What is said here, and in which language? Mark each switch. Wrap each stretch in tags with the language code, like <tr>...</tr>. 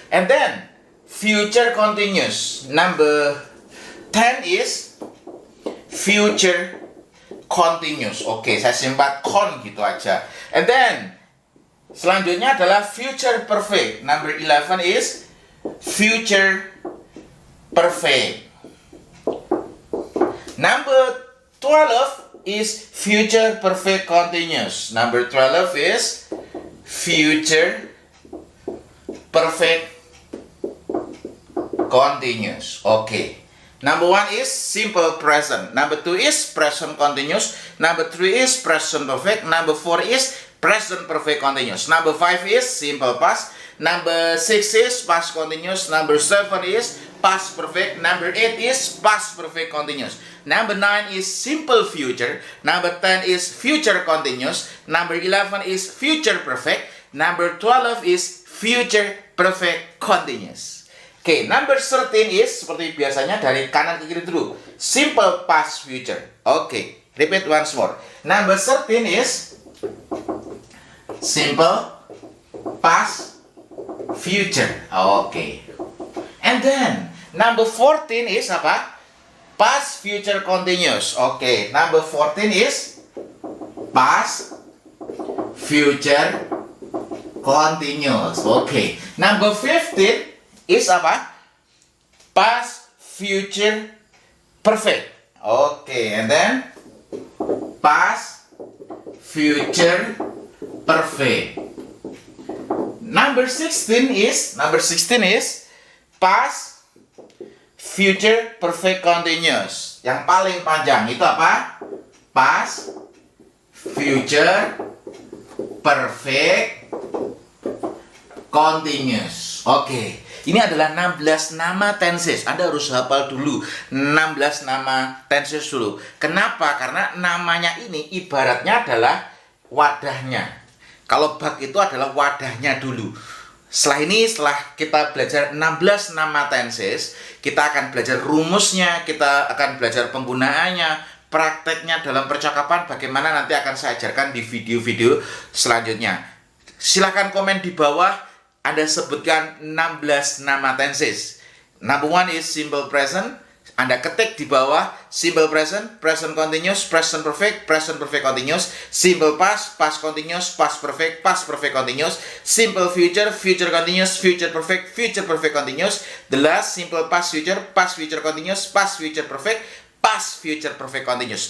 <en>And then, future continuous. Number 10 is future continuous.</en> <id>Oke, saya simpan con gitu aja.</id> <en>And then,</en> <id>selanjutnya adalah</id> <en>future perfect. Number 11 is future perfect. Number 12 is future perfect continuous. Number 12 is future perfect continuous. Okay. Number 1 is simple present. Number 2 is present continuous. Number 3 is present perfect. Number 4 is present perfect continuous. Number 5 is simple past. Number 6 is past continuous. Number 7 is past perfect. Number 8 is past perfect continuous. Number 9 is simple future. Number 10 is future continuous. Number 11 is future perfect. Number 12 is future perfect continuous.</en> <id>Oke,</id> <en>number 13 is</en> <id>seperti biasanya dari kanan ke kiri dulu.</id> <en>Simple past future. Oke, repeat once more. Number 13 is simple past future. Oke. And then number 14 is</en> <id>apa?</id> <en>Past future continuous. Oke, number 14 is past future continuous. Oke. Number 15 is</en> <id>apa?</id> <en>Past future perfect. Oke, and then past future perfect. Number 16 is past future perfect continuous.</en> <id>Yang paling panjang itu apa?</id> <en>Past future perfect continuous.</en> <id>Oke, ini adalah 16 nama tenses. Anda harus hafal dulu 16 nama tenses dulu. Kenapa? Karena namanya ini ibaratnya adalah wadahnya. Kalau bak itu adalah wadahnya dulu. Setelah kita belajar 16 nama tenses, kita akan belajar rumusnya, kita akan belajar penggunaannya, prakteknya dalam percakapan, bagaimana nanti akan saya ajarkan di video-video selanjutnya. Silahkan komen di bawah, Anda sebutkan 16 nama tenses.</id> <en>Number 1 is simple present.</en> <id>Anda ketik di bawah</id> <en>simple present, present continuous, present perfect continuous, simple past, past continuous, past perfect continuous, simple future, future continuous, future perfect continuous, the last simple past future continuous, past future perfect continuous.</en>